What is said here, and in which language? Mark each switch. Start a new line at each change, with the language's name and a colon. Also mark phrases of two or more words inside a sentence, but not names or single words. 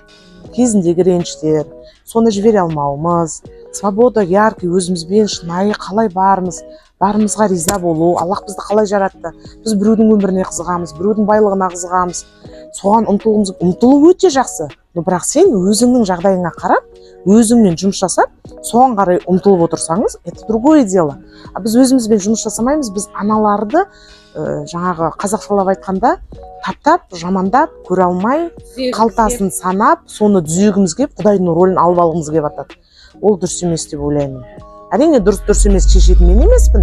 Kazakh: Кезіндегі реніштер, соны жібере алмауымыз,
Russian: свобода, яркий,
Kazakh: өзімізбен шынайы қалай барымызға риза болу, Аллах бізді қалай жаратты, біз біреудің өміріне қызығамыз, біреудің байлығына қызығамыз, соған ұмтылу өте жақсы. Бірақ сен өзіңнің жағдайыңа қарап, өзіңмен жұмыс жасап, соған қарай ұмтылып отырсаңыз,
Russian: это другое дело.
Kazakh: Біз өзімізбен жұмыс жасамаймыз, біз аналарды жаңағы қазақшалап айтқанда таптап, жамандап, көре алмай, қалтасын санап, соны түзегіміз кеп, Құдайдың рөлін алып алғымыз кеп атады. Ол дұрыс емес деп ойлаймын. Әрине дұрыс емес шешетін мен емеспін.